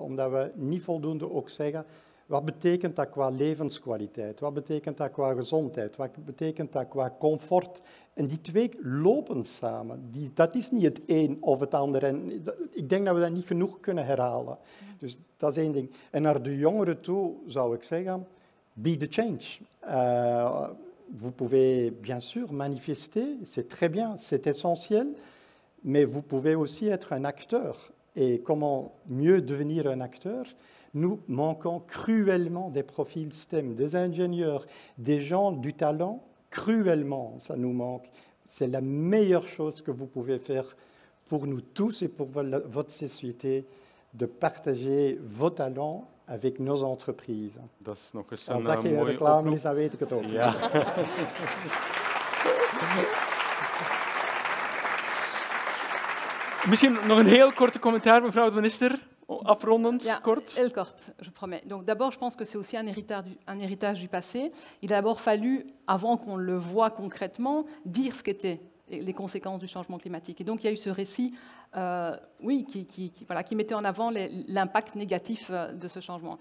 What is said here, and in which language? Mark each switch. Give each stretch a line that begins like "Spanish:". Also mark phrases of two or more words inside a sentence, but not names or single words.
Dutch: Omdat we niet voldoende ook zeggen, wat betekent dat qua levenskwaliteit? Wat betekent dat qua gezondheid? Wat betekent dat qua comfort? En die 2 lopen samen. Dat is niet het een of het ander. En ik denk dat we dat niet genoeg kunnen herhalen. Dus dat is 1 ding. En naar de jongeren toe zou ik zeggen,
English: be the change.
French: Vous pouvez bien sûr manifester, c'est très bien, c'est essentiel, mais vous pouvez aussi être un acteur. Et comment mieux devenir un acteur? Nous manquons cruellement des profils STEM, des ingénieurs, des gens du talent, cruellement, ça nous manque. C'est la meilleure chose que vous pouvez faire pour nous tous et pour votre société, de partager vos talents avec nos entreprises.
Dutch: Dat is nog eens Als een dat geen mooie reclame oproep. is, dan weet ik het ook. Ja. Misschien nog een heel korte commentaar, mevrouw de minister, afrondend, Ja, kort. heel kort,
French: je promets. Donc d'abord, je pense que c'est aussi un héritage du passé. Il a d'abord fallu, avant qu'on le voie concrètement, dire ce qu'étaient les conséquences du changement climatique. Et donc il y a eu ce récit, oui, qui mettait en avant l'impact négatif de ce changement.